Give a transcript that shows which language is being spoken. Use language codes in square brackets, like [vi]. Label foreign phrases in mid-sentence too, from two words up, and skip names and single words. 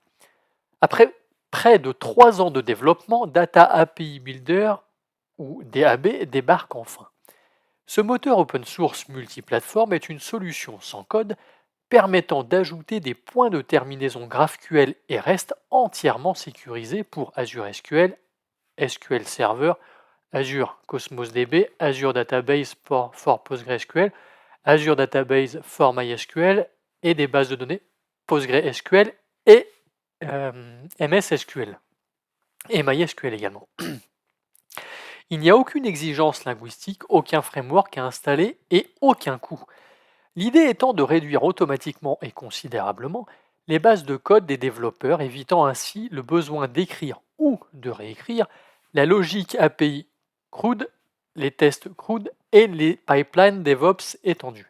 [fr] Après près de 3 ans de développement, Data API Builder ou DAB débarque enfin. Ce moteur [en] open source [fr] multiplateforme est une solution sans code permettant d'ajouter des points de terminaison GraphQL et REST entièrement sécurisés pour Azure SQL, SQL Server, Azure Cosmos DB, Azure Database for PostgreSQL, Azure Database for MySQL et des bases de données PostgreSQL et MS SQL et MySQL également. Il n'y a aucune exigence linguistique, aucun framework à installer et aucun coût. L'idée étant de réduire automatiquement et considérablement les bases de code des développeurs, évitant ainsi le besoin d'écrire ou de réécrire la logique API CRUD, les tests CRUD et les pipelines DevOps étendus.